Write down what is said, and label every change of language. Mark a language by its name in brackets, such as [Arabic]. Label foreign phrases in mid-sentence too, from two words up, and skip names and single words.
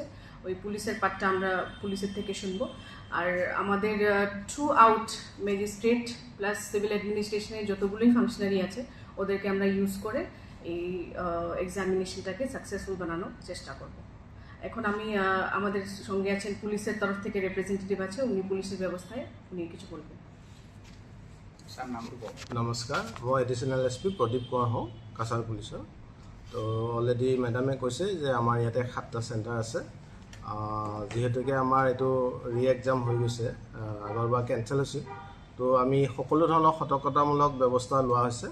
[Bangla] ওই পুলিশের পার্টটা আমরা পুলিশের থেকে শুনবো। আর আমাদের [English] through out magistrate plus civil administration-er [Bangla] যতগুলোই ফাংশনারি আছে, ওদেরকে আমরা ইউজ করে এই [English] examination-take successful [Bangla] বানানোর চেষ্টা করব। এখন আমি আমাদের সঙ্গে আছেন পুলিশের তরফ থেকে রিপ্রেজেন্টেটিভ আছে, উনি পুলিশের ব্যবস্থায় উনি কিছু বলবেন। [Assamese] নমস্কাৰ, মই [English] additional SP [Assamese] প্ৰদীপ কোঁৱৰ হওঁ, কাছাৰ পুলিচৰ। তো অলৰেডি মেডামে কৈছে যে আমাৰ ইয়াতে 7টা চেণ্টাৰ আছে। যিহেতুকে আমাৰ এইটো [English] re exam [Assamese] হৈ গৈছে, আগৰবাৰ কেঞ্চেল হৈছিল, তো আমি সকলো ধৰণৰ সতৰ্কতামূলক ব্যৱস্থা লোৱা হৈছে।